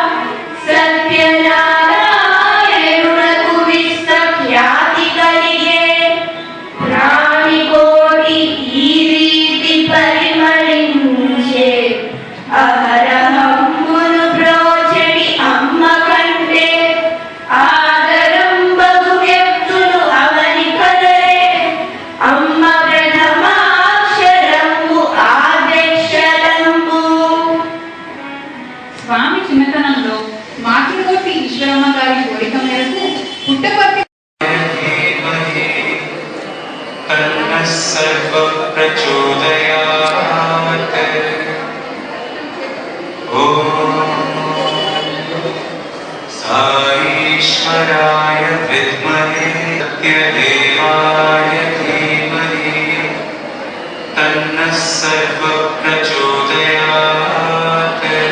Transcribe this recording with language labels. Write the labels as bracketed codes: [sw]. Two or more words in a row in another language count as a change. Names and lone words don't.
[te] సత్యనారాయణునకు విశ్వఖ్యాతి కలిగే, ప్రాణికోటి ఈ రీతి పరిమళించే, అహరహమ్మును బ్రోచెడి అమ్మ కంటే, ఆదరం బగు వ్యక్తులు అవని కదలే, అమ్మ ప్రథమాక్షరము ఆదక్షరంబు. స్వామి చిన్నతనంలో మాతృమూర్తి ఈశ్వరమ్మ గారి కోరిక మేరకు పుట్టపర్తి [sa] तन्नः सर्वप्रचोदयात्। ॐ साईश्वराय विद्महे सत्यदेवाय धीमहि तन्नः सर्वप्रचोदयात्।